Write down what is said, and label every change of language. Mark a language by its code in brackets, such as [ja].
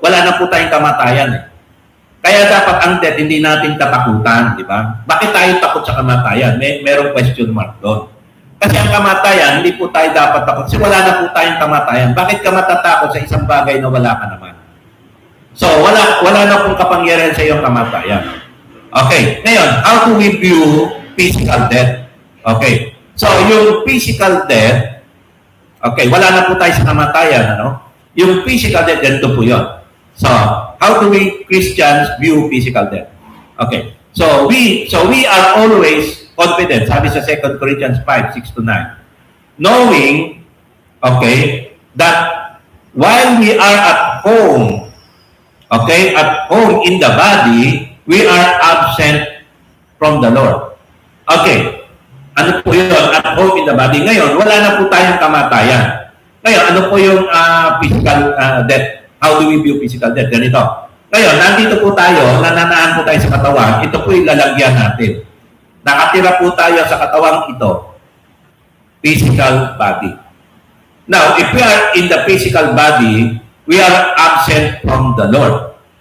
[tl] Wala na po tayong kamatayan. Kaya dapat ang death hindi natin katakutan, di ba? Bakit tayo takot sa kamatayan? Merong question mark doon. Kasi ang kamatayan, hindi po tayo dapat takot. Kasi wala na po tayong kamatayan. Bakit ka matatakot sa isang bagay na wala ka naman? So, wala na pong kapangyarihan sa iyong kamatayan. Okay. [en] Ngayon, how do we view physical death? Okay. [tl] So, yung physical death, okay, wala na po tayo sa kamatayan, ano? Yung physical death, ganito po yun. [en] So, how do we Christians view physical death? Okay. So, we are always confident, [tl] sabi sa 2 Corinthians 5, 6-9, [en] knowing, okay, that while we are at home, okay, at home in the body, we are absent from the Lord. Okay, [tl] ano po yun? [en] At home in the body. [tl] Ngayon, wala na po tayong kamatayan. Ngayon, ano po yung physical death? [en] How do we view physical death? [tl] Ganito. Ngayon, nandito po tayo, nananaan po tayo sa katawan, ito po yung lalagyan natin. Nakatira po tayo sa katawang ito, physical body. [en] Now, if we are in the physical body, we are absent from the Lord.